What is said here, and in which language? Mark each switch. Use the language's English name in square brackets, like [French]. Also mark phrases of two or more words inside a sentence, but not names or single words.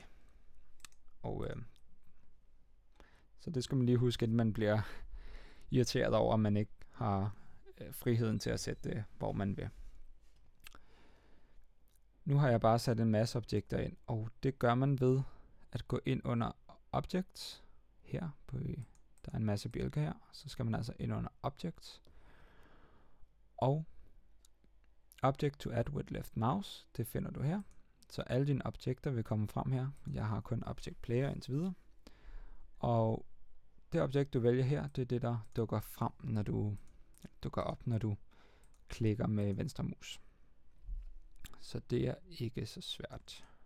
[Danish] Og så det skal man lige huske, at man bliver irriteret over, at man ikke har friheden til at sætte det, hvor man vil. Nu har jeg bare sat en masse objekter ind, og det gør man ved at gå ind under Objects. Her, der er en masse bjælker her, så skal man altså ind under Objects. [English] Og Object to add with left mouse, [Danish] det finder du her. Så alle dine objekter vil komme frem her. Jeg har kun Object Player indtil videre. Og det objekt, du vælger her, det er det, der dukker frem, når du klikker med venstre mus. Så det er ikke så svært.